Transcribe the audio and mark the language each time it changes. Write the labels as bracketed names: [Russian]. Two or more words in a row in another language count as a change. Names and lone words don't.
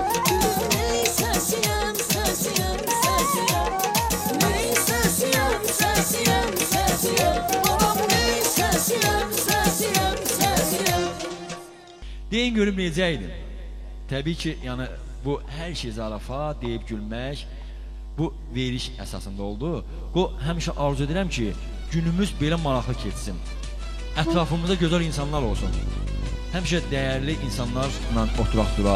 [Azerbaijani] Gülüm ney sesiyem, sesiyem, sesiyem. Ney sesiyem, sesiyem, sesiyem. Anam ney sesiyem, sesiyem, sesiyem. Deyin görüm necə idi? Təbii ki, yəni bu hər şey zarafat deyib gülmək, bu veriş əsasında oldu. Bu həmişə arzu edirəm ki, günümüz belə maraqlı keçsin. Ətrafımızda gözəl insanlar olsun. Həmişə dəyərli insanlarla oturaq duraq.